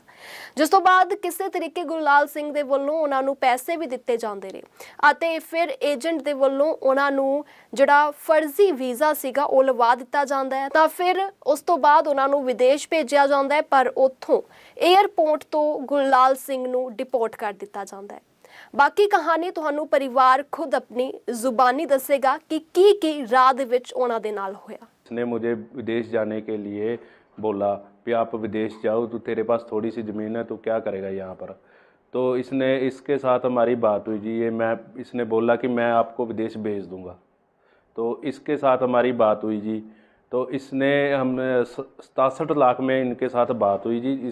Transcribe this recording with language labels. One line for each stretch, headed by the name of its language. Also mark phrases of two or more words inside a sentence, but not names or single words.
Punjabi: ਜਿਸ ਤੋਂ ਬਾਅਦ ਕਿਸੇ ਤਰੀਕੇ ਗੁਰਲਾਲ ਸਿੰਘ ਦੇ ਵੱਲੋਂ ਉਹਨਾਂ ਨੂੰ ਪੈਸੇ ਵੀ ਦਿੱਤੇ ਜਾਂਦੇ ਨੇ ਅਤੇ ਫਿਰ ਏਜੰਟ ਦੇ ਵੱਲੋਂ ਉਹਨਾਂ ਨੂੰ ਜਿਹੜਾ ਫਰਜ਼ੀ ਵੀਜ਼ਾ ਸੀਗਾ ਉਹ ਲਵਾ ਦਿੱਤਾ ਜਾਂਦਾ ਹੈ ਤਾਂ ਫਿਰ ਉਸ ਤੋਂ ਬਾਅਦ ਉਹਨਾਂ ਨੂੰ ਵਿਦੇਸ਼ ਭੇਜਿਆ ਜਾਂਦਾ ਹੈ ਪਰ ਉੱਥੋਂ ਏਅਰਪੋਰਟ ਤੋ ਗੁਰਲਾਲ ਸਿੰਘ ਨੂੰ ਡਿਪੋਰਟ ਕਰ ਦਿੱਤਾ ਜਾਤਾ ਹੈ। ਬਾਕੀ ਕਹਾਣੀ ਤੁਹਾਨੂੰ ਪਰਿਵਾਰ ਖੁਦ ਅਪਣੀ ਜ਼ੁਬਾਨੀ ਦੱਸੇਗਾ ਕਿ ਕੀ ਰਾਹ ਦੇ ਵਿਚ ਉਹਨਾਂ ਦੇ ਨਾਲ ਹੋਇਆ।
Hindi: इसने मुझे विदेश जाने के लिए बोला कि आप विदेश जाओ, तो तेरे पास थोड़ी सी ज़मीन है, तो क्या करेगा यहाँ पर। तो इसके साथ हमारी बात हुई जी। इसने बोला कि मैं आपको विदेश भेज दूँगा। तो इसके साथ हमारी बात हुई जी। तो इसने हमने 67 लाख में इनके साथ बात हुई जी।